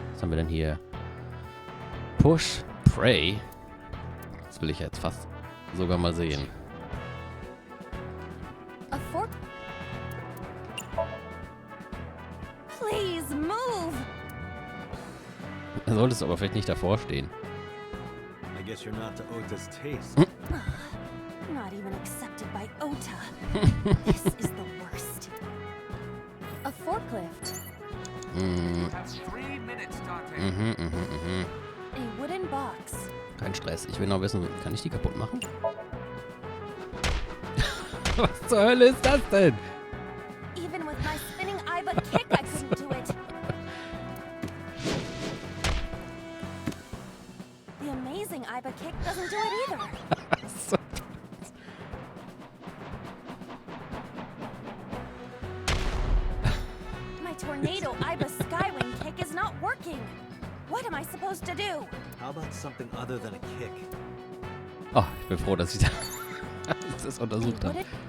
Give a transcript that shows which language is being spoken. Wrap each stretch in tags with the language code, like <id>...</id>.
<de>Was haben wir denn hier?</de> <en>Push, Pray.</en> <de>Das will ich jetzt fast sogar mal sehen.</de> <en>A fork. Please move.</en> <de>Da solltest du aber vielleicht nicht davor stehen.</de> <en>I guess you're not to Ota's taste. Not even accepted by Ota. This is the worst. A forklift. have 3 minutes, Dante. A wooden box.</en> <de>Kein Stress. Ich will noch wissen, kann ich die kaputt machen? Was zur Hölle ist das denn?</de> <en>Even with my spinning Iba kick, I couldn't do it. The amazing Iba kick doesn't do it either. My tornado Iba skywing kick is not working. What am I supposed to do? How about something other than a kick?</en> <de>Oh, ich bin froh, dass ich das untersucht habe.</de>